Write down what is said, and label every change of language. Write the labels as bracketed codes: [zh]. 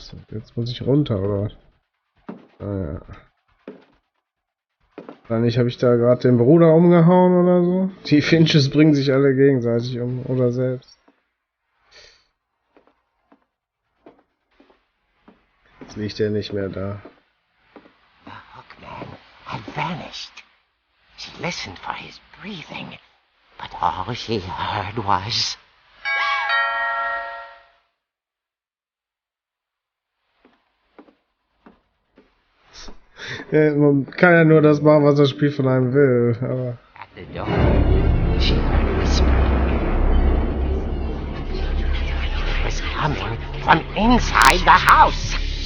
[de] Jetzt muss ich runter, oder was? Ah, ja. Wahrscheinlich habe ich da gerade den Bruder umgehauen oder so. Die Finches bringen sich alle gegenseitig um oder selbst. Jetzt liegt er nicht mehr da. [en] The hookman had vanished. She listened for his breathing, but all she heard was... [de] Ja, man kann ja nur das machen, was das Spiel von einem will, aber... [en] At the door, she heard whispering. It was coming from inside the house.